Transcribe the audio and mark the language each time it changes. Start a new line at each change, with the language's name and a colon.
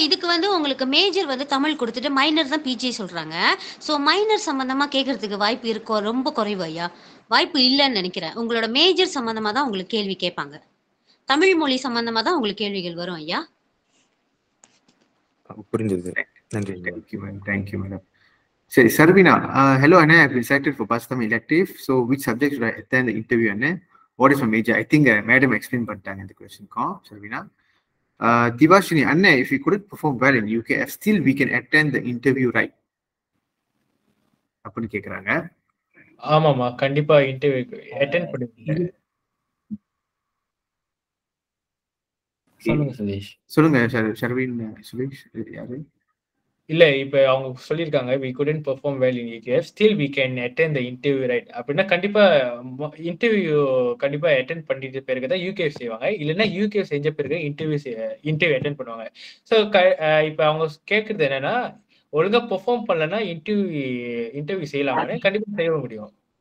Tamil: இதுக்கு வந்து உங்களுக்கு மேஜர் வந்து தமிழ் கொடுத்துட்டு மைனர் தான் பிஜே சொல்றாங்க. ஸோ மைனர் சம்பந்தமா கேட்கறதுக்கு வாய்ப்பு இருக்கோ? ரொம்ப குறைவு ஐயா, வாய்ப்பு இல்லைன்னு நினைக்கிறேன். உங்களோட மேஜர் சம்பந்தமா தான் உங்களுக்கு கேள்வி கேட்பாங்க, தமிழ் மொழி சம்பந்தமா தான் உங்களுக்கு கேள்விகள் வரும் ஐயா. புரிஞ்சது, நன்றி.
English: Thank you madam. சரி Sarveena, hello Anna, I have been selected for Bahasa Tamil elective. So which subject should I attend the interview Anna? What is my major? I think madam explain
Tamil: பண்ணிட்டாங்க இந்த
English: question க்கும் Sarveena. Divashini, Anna, if you couldn't perform well in UKF, still we can attend the interview, right?
Tamil: அப்படின்னு கேக்குறாங்க. ஆமாமா, கண்டிப்பா interview attend பண்ணுவீங்க. சொல்லுங்க சுதேஷ். சொல்லுங்க ஷர்வீன். சுதேஷ் யாரு? இல்ல, இப்ப அவங்க சொல்லியிருக்காங்க
English: we couldn't perform well in UKF, still we can attend the interview, right?
Tamil: அப்படின்னா கண்டிப்பா இன்டர்வியூ கண்டிப்பா அட்டெண்ட் பண்ணிட்டு பிறகு தான் UKF செய்வாங்க. இல்லைன்னா UKF செஞ்ச பிறகு இன்டர்வியூ அட்டெண்ட் பண்ணுவாங்க. ஸோ இப்ப அவங்க கேட்கறது என்னன்னா, ஒழுங்கா பெர்ஃபார்ம் பண்ணலன்னா இன்டர்வியூ செய்யலாமான்னு கண்டிப்பா செய்ய முடியும்.